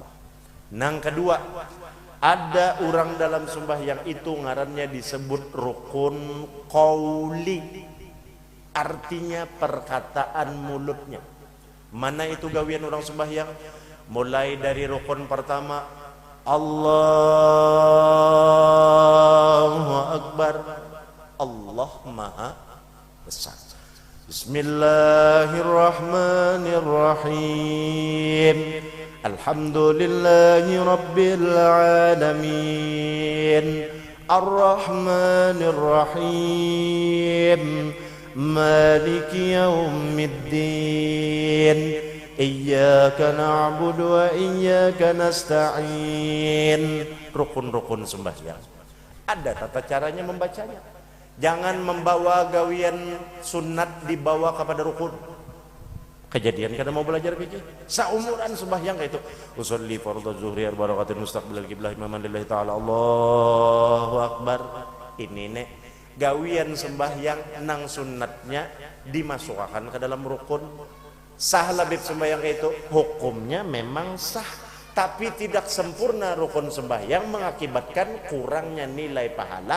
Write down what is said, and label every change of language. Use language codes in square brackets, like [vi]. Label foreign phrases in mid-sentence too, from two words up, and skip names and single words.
[bjn] Nang kedua, ada orang dalam sembahyang itu ngarannya disebut rukun qauli, artinya perkataan mulutnya. Mana itu gawian orang sembahyang? Mulai dari rukun pertama, [ar] الله أكبر, [bjn] Allah Maha Besar. [ar] بسم الله الرحمن الرحيم. الحمد لله رب العالمين. الرحمن الرحيم. مالك يوم الدين. إياك نعبد وإياك نستعين. [bjn] Rukun-rukun sembahyang. Ada tata caranya membacanya. Jangan membawa gawian sunat dibawa kepada rukun. Kejadian karena mau belajar fikih, saumuran sembahyang kayak itu. [ar] أصلي فرض الظهر أربع ركعات مستقبل القبلة إماما لله تعالى. الله أكبر. [bjn] Ini nek gawian sembahyang nang sunatnya dimasukkan ke dalam rukun. Sah labib sembahyang kayak itu, hukumnya memang sah. Tapi tidak sempurna rukun sembahyang, mengakibatkan kurangnya nilai pahala.